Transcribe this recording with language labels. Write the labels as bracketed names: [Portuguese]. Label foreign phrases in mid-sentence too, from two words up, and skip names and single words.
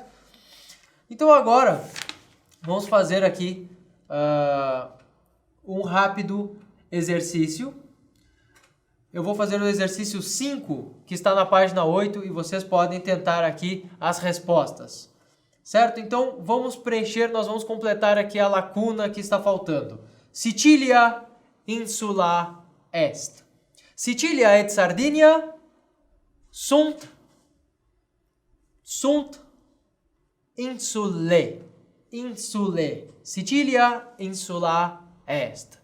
[Portuguese] Então agora, vamos fazer aqui um rápido exercício. Eu vou fazer o exercício 5, que está na página 8, e vocês podem tentar aqui as respostas. Certo? Então, nós vamos completar aqui a lacuna que está faltando. [Latin] Sicilia insula est. Sicilia et Sardinia sunt insulae. Sicilia insula est.